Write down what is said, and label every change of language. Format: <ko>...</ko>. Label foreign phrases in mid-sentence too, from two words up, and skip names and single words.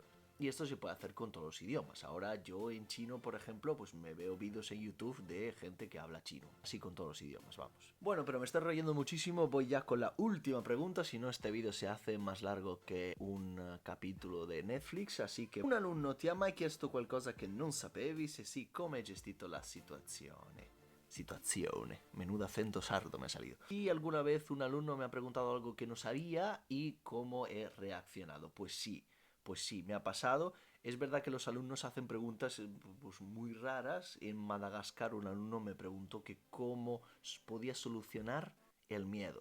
<es>Y esto se puede hacer con todos los idiomas. Ahora yo en chino, por ejemplo, pues me veo vídeos en YouTube de gente que habla chino. Así con todos los idiomas, vamos. Bueno, pero me estoy riendo muchísimo. Voy ya con la última pregunta. Si no, este vídeo se hace más largo que un capítulo de Netflix. Así que</es> <it>un alunno ti ha mai chiesto qualcosa che non sapevi? Se sì, come hai gestito la situazione.</it> <es>Menudo acento sardo me ha salido. Y alguna vez un alumno me ha preguntado algo que no sabía y cómo he reaccionado. Pues sí, me ha pasado. Es verdad que los alumnos hacen preguntas pues, muy raras. En Madagascar un alumno me preguntó que cómo podía solucionar el miedo.</es>